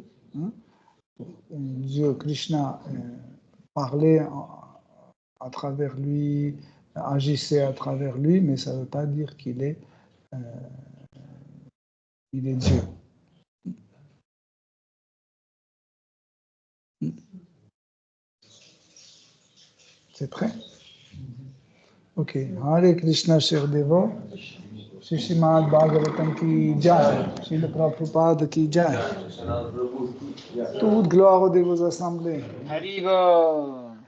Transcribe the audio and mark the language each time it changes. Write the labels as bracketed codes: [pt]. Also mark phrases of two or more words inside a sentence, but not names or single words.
[fr] Dieu, Krishna, parlait à travers lui, agissait à travers lui, mais ça ne veut pas dire qu'il est Dieu. C'est prêt? Ok. Hare Krishna, cher dévot. [hi] Shri Srimad Bhagavatam ki jai. Shri Prabhupada ki jai. [fr] Toute gloire de vos assemblées. Haribo.